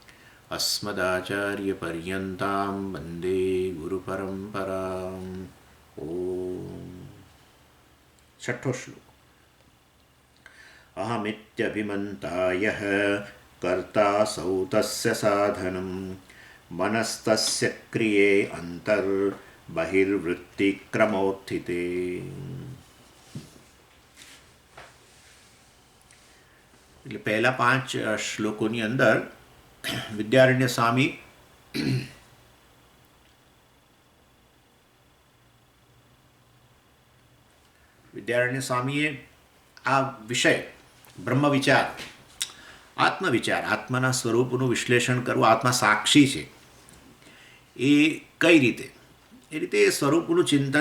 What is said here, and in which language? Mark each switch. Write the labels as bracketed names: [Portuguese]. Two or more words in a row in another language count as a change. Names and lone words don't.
[Sanskrit] अस्मदाचार्यपर्यन्तां वन्दे गुरुपरम्पराम् ॐ छठो श्लोक अहमित्यभिमन्ता यः कर्तासौ तस्य साधनं मनस्तस्य क्रिये [Gujarati] अन्तर्बहिर्वृत्तिक्रमोत्थिते એટલે પહેલા 5 શ્લોકોની અંદર વિદ્યારણ્ય સ્વામી આ વિષય બ્રહ્મવિચાર આત્મવિચાર આત્માના સ્વરૂપનું વિશ્લેષણ કરવું આત્મા સાક્ષી છે એ કઈ રીતે એ રીતે સ્વરૂપનું ચિંતન